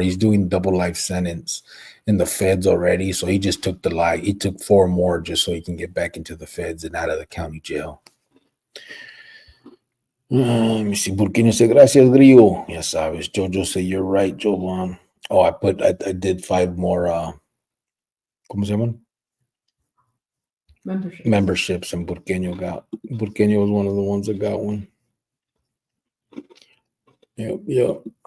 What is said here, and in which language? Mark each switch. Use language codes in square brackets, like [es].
[en] He's doing double life sentence in the feds already. So he just took he took 4 more just so he can get back into the feds and out of the county jail. Let me see. Burkina said, [es] gracias, Grillo. Ya sabes. [en] Jojo said, you're right, Jovan. Oh, I did 5 more, [es] ¿cómo se llaman? [en] Memberships, and Burkina was one of the ones that got one. Yep.